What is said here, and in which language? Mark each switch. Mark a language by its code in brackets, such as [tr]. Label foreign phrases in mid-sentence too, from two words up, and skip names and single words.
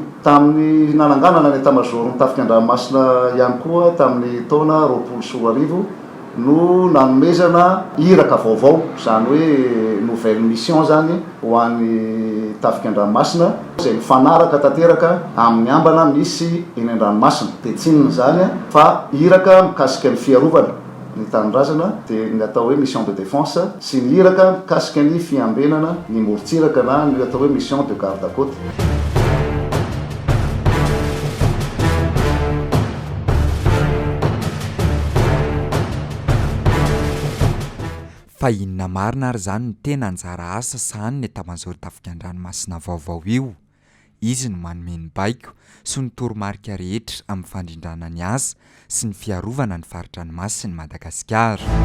[mg] Tamin'ny nananganana ny état-major ny Tafika an-dranomasina ihany koa tamin'ny taona 2021 no nanomezana iraka vaovao, zany hoe [fr] nouvelle mission [mg] zany ho an'ny Tafika an-dranomasina izay mifanaraka tanteraka amin'ny ambana misy eny an-dranomasina. Dia tsinona zany fa iraka mikasika ny fiarovana ny tanindrazana dia ny atao hoe [fr] mission de défense [mg] sy ny iraka mikasika ny fiambenana ny morontsiraka na ny atao hoe [fr] mission de garde à côte. [mg] Fa inona marina ary zany ny tena anjara asa sahany ny état-major Tafika an-dranomasina vaovao io. Izy no manome ny baiko sy ny toromarika rehetra amin'ny fandrindrana ny asa sy ny fiarovana ny fari-dranomasina ny Madagasikara.